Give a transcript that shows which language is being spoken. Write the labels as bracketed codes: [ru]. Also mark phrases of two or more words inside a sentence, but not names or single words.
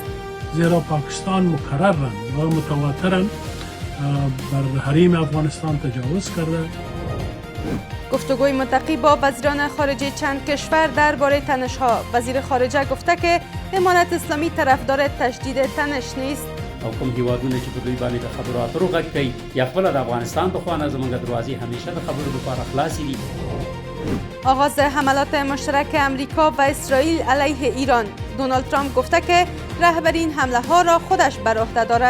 [fa] زیرا پاکستان مکرراً و متواتراً بر حریم افغانستان تجاوز کرده. گفتگوی ملتقی با وزیران خارجه چند کشور درباره تنش‌ها. وزیر خارجه گفته که امارت اسلامی طرفدار تشدید تنش نیست. [ps] او کوم هیوادونه چې په دوی باندې د خبرو اترو غږ کوي یا خپل د افغانستان په خوانه زمونږ دروازې همیشه د خبرو لپاره خلاصې دي. [fa] آغاز حملات مشترک امریکا و اسرائیل علیه ایران. دونالد ترامپ گفته که رهبری این حمله ها را خودش بر عهده دارد.